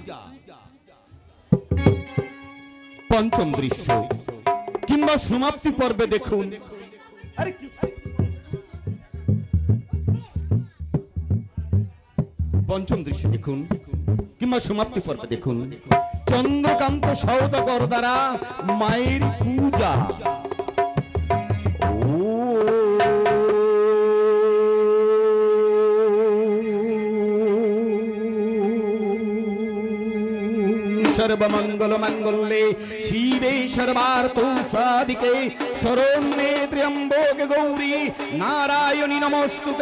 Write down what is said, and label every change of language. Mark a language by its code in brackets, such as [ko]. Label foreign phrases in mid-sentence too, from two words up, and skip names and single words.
[bn] পঞ্চম দৃশ্য কিংবা সমাপ্তি পর্বে দেখুন, পঞ্চম দৃশ্য দেখুন কিংবা সমাপ্তি পর্বে দেখুন, চন্দ্রকান্ত সওদাগর দ্বারা মায়ের পূজা। [sa] सर्वमंगल मंगल्ये शिवे सर्वार्थ साधिके शरण्ये त्र्यंबके गौरी नारायणी नमोस्तुते।